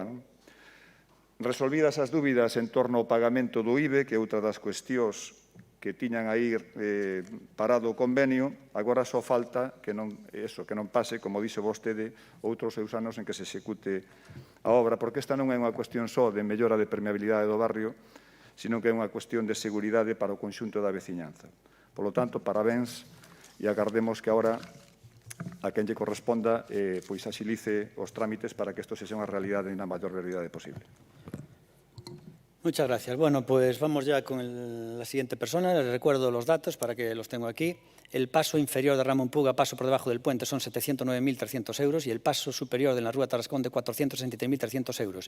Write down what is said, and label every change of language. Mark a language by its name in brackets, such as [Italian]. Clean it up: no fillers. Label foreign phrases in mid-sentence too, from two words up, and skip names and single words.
[Galician] Resolvidas as dúbidas en torno ao pagamento do IBE, que é outra das cuestións que tiñan aí parado o convenio, agora só falta que non pase, como dixo vostede, outros 6 anos en que se execute a obra, porque esta non é unha cuestión só de mellora de permeabilidade do barrio, sino que é unha cuestión de seguridade para o conxunto da veciñanza. [Spanish] Por lo tanto, [Galician] parabéns e agardemos que agora a quen lle corresponda pois axilice os trámites para que isto sexa unha realidade na maior brevidade posible. [Spanish] Muchas gracias. Bueno, pues vamos ya con la siguiente persona. Les recuerdo los datos para que los tengo aquí. El paso inferior de Ramón Puga, paso por debajo del puente, son 709.300 euros y el paso superior de la Rúa Tarascón de 463.300 euros.